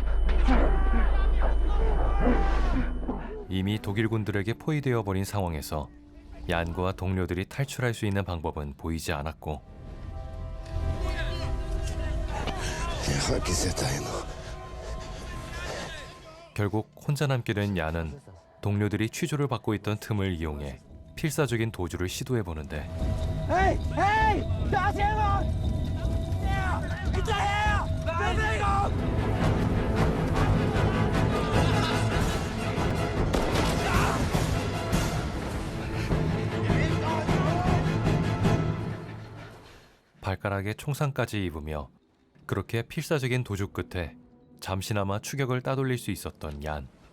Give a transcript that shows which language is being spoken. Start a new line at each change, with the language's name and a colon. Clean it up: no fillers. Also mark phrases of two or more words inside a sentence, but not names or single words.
Korean: 이미 독일군들에게 포위되어 버린 상황에서 얀과 동료들이 탈출할 수 있는 방법은 보이지 않았고, 결국 혼자 남게 된 얀은 동료들이 취조를 받고 있던 틈을 이용해 필사적인 도주를 시도해보는데,
German: Hey! Hey! Der ist jemand! Der! Hinterher! Bewegung!
Korean: 발가락에 총상까지 입으며 그렇게 필사적인 도주 끝에 잠시나마 추격을 따돌릴 수 있었던 얀.